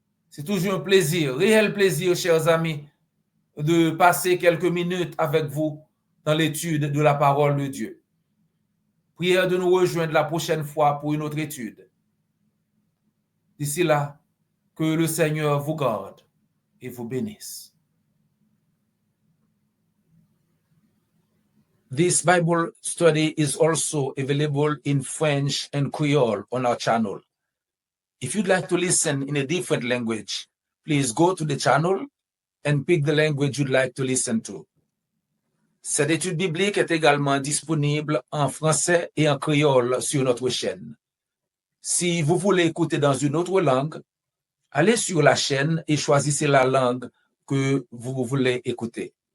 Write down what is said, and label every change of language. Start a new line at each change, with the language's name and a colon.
French: C'est toujours un plaisir, réel plaisir, chers amis, de passer quelques minutes avec vous dans l'étude de la parole de Dieu. Prière de nous rejoindre la prochaine fois pour une autre étude. D'ici là, que le Seigneur vous garde et vous bénisse.
English: This Bible study is also available in French and Creole on our channel. If you'd like to listen in a different language, please go to the channel and pick the language you'd like to listen to.
French: Cette étude biblique est également disponible en français et en créole sur notre chaîne. Si vous voulez écouter dans une autre langue, allez sur la chaîne et choisissez la langue que vous voulez écouter.